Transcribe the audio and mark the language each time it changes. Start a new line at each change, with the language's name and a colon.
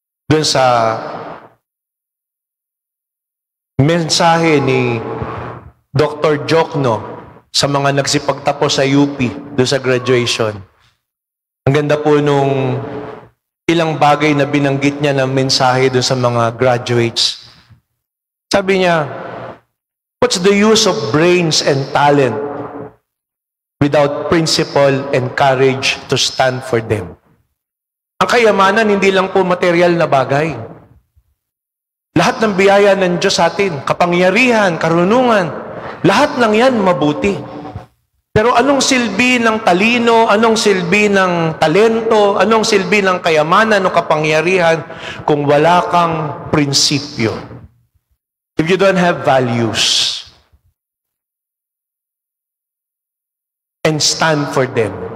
Filipino: Doon sa mensahe ni Dr. Jokno sa mga nagsipagtapos sa UP doon sa graduation. Ang ganda po nung ilang bagay na binanggit niya ng mensahe doon sa mga graduates. Sabi niya,
English: what's the use of brains and talent without principle and courage to stand for them?
Filipino: Ang kayamanan, hindi lang po material na bagay. Lahat ng biyaya ng Diyos sa atin, kapangyarihan, karunungan, lahat ng yan mabuti. Pero anong silbi ng talino, anong silbi ng talento, anong silbi ng kayamanan o kapangyarihan kung wala kang prinsipyo?
English: If you don't have values and stand for them.